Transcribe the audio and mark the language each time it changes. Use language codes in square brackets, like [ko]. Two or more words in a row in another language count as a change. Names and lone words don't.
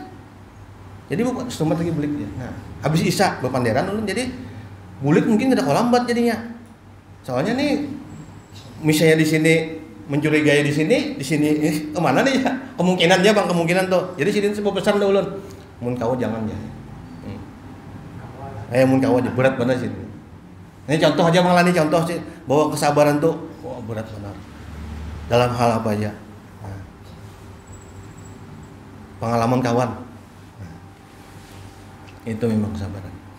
[bjn] Jadi bukan selamat lagi bulik ya. Nah, habis isya berpanderan dulu jadi bulik mungkin kada lambat jadinya. [id] Soalnya nih misalnya di sini mencurigai di sini kemana nih ya? [bjn] Kemungkinannya bang kemungkinan tuh. Jadi sini sebuah pesan dah ulun. Mun kawa jangan ya. Mun kawa aja berat benar sih. [id] Ini contoh aja malah nih contoh sih bahwa kesabaran tuh berat benar. Dalam hal apa aja. Nah, pengalaman kawan. Itu memang kesabaran.